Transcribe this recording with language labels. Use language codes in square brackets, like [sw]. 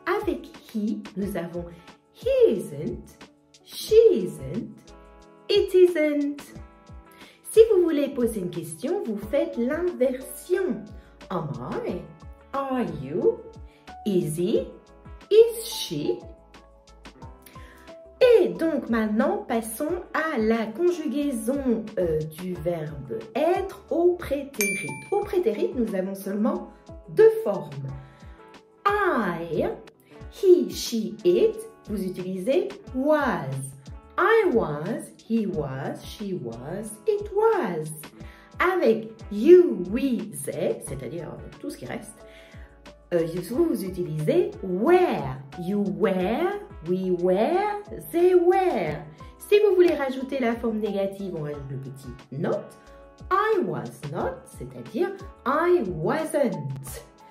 [en] Avec he, [fr] nous avons [en] he isn't, she isn't, it isn't. [fr] Si vous voulez poser une question, vous faites l'inversion. [en] Am I? Are you? Is he? Is she? [fr] Et donc maintenant, passons à la conjugaison du verbe être au prétérit. Au prétérit, nous avons seulement deux formes. I, he, she, it, vous utilisez was. [en] I was, he was, she was, it was. [fr] Avec you, we, they, c'est-à-dire tout ce qui reste, vous utilisez were. [en] You were, we were, they were. [fr] Si vous voulez rajouter la forme négative, on rajoute le petit not. [en] I was not, [fr] c'est-à-dire [en] I wasn't.